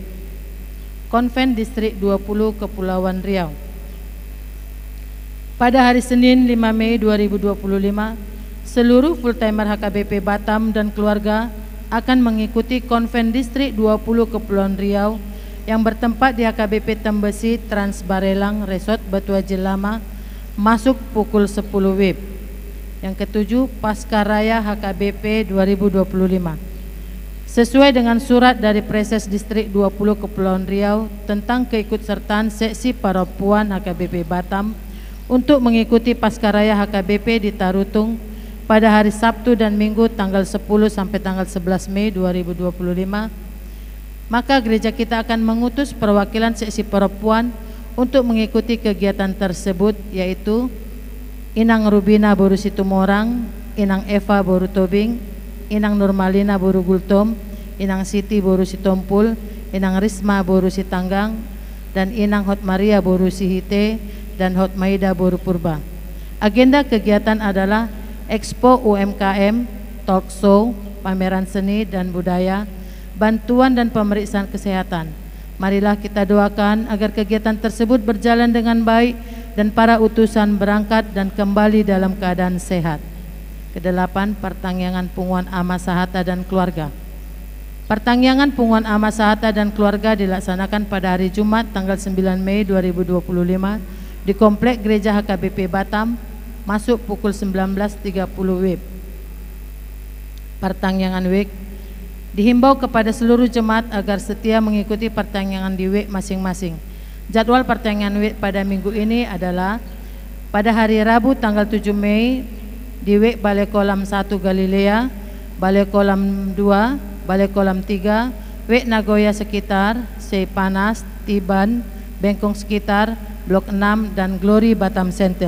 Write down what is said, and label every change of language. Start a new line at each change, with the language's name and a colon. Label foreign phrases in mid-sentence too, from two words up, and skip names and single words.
Indonesian: Konven Distrik 20 Kepulauan Riau. Pada hari Senin 5 Mei 2025, seluruh full-timer HKBP Batam dan keluarga akan mengikuti Konven Distrik 20 Kepulauan Riau yang bertempat di HKBP Tembesi Transbarelang Resort Batuaji Lama, masuk pukul 10 WIB. Yang ketujuh, Pascaraya HKBP 2025. Sesuai dengan surat dari Preses Distrik 20 Kepulauan Riau tentang keikutsertaan seksi perempuan HKBP Batam untuk mengikuti Pascaraya HKBP di Tarutung pada hari Sabtu dan Minggu tanggal 10 sampai tanggal 11 Mei 2025, maka gereja kita akan mengutus perwakilan seksi perempuan untuk mengikuti kegiatan tersebut, yaitu Inang Rubina Boru Situmorang, Inang Eva Boru Tobing, Inang Nurmalina Boru Gultom, Inang Siti Boru Sitompul, Inang Risma Boru Sitanggang, dan Inang Hotmaria Boru Sihite dan Hotmaida Boru Purba. Agenda kegiatan adalah Expo UMKM,
English: talk show,
Indonesian: pameran seni dan budaya, bantuan dan pemeriksaan kesehatan. Marilah kita doakan agar kegiatan tersebut berjalan dengan baik dan para utusan berangkat dan kembali dalam keadaan sehat. Kedelapan, pertangyangan Punguan Ama Sahata dan keluarga. Pertangyangan Punguan Ama Sahata dan keluarga dilaksanakan pada hari Jumat tanggal 9 Mei 2025 di Komplek Gereja HKBP Batam, masuk pukul 19.30 WIB. Pertangyangan WIB dihimbau kepada seluruh jemaat agar setia mengikuti pertangyangan di WIB masing-masing. Jadwal pertangyangan WIB pada minggu ini adalah pada hari Rabu tanggal 7 Mei di WIB Balai Kolam 1 Galilea, Balai Kolam 2, Balai Kolam 3, WIB Nagoya sekitar, Sei Panas, Tiban, Bengkong sekitar, Blok 6 dan Glory Batam Center.